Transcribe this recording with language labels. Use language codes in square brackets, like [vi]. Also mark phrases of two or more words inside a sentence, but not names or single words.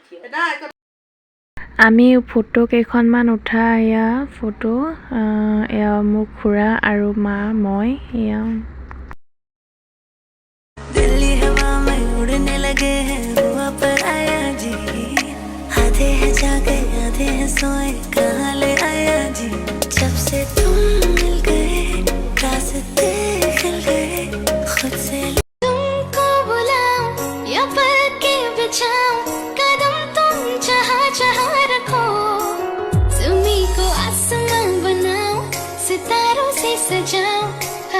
[as] আমি ফটো কেইখনমান উঠা এয়া ফটো, এয়া মোৰ খুৰা আৰু মা, মই। [hi] এয়া दिल्ली हवा में उड़ने लगे हैं हुआ पर आया जी, आधे हैं जागे आधे हैं सोए कहाँ ले आया जी, जब से तुम मिल गए रास्ते खिल गए खुद से तुमको बुलाऊं या पलके बिछाऊं, कदम तुम जहाँ जहाँ रखो, ज़मीं को आसमां बनाऊं सितारों से सजाऊं,